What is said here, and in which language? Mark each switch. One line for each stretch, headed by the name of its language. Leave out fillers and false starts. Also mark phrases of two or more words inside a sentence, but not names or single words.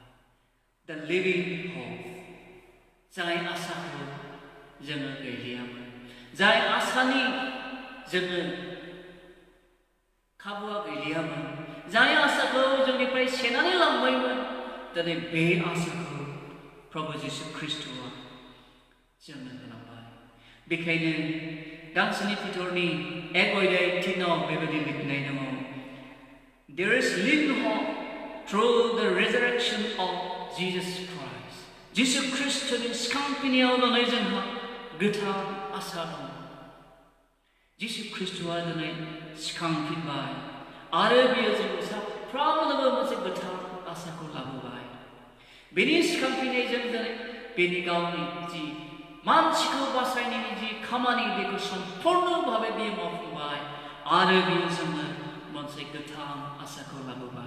English: the living hope,
Bodo: जाय आसाखौ जोङो गैलियामोन, जाय आसानि जोङो खाबुआ गैलियामोन, जाय आसाखौ जोंनिफ्राय सेनानै लांबायमोन, दिनै बे आसाखौ प्रभु जिसु ख्रिस्टआ जोंनो होलांबाय। बेखायनो गांसोनि फिथरनि 1:3 बेबायदि लिरनाय दङ,
English: There is living hope through the resurrection of Jesus Christ.
Bodo: जिसु ख्रिस्टनि सिखांफिननायाव दिनै जोंहा गोथां आसा दं। जिसु ख्रिस्टआ दिनै सिखांफिनबाय आरो बियो जों साफ्रोमनोबो मोनसे गोथां आसाखौ लाबोबाय। बेनि सिखांफिननायजों दिनै बेनि गावनि जि मानसिखौ बासायनायनि जि खामानि, बेखौ सम्पुर्ण भाबै बियो मावफुंबाय आरो बियो जोंनो मोनसे गोथां आसाखौ लाबोबाय।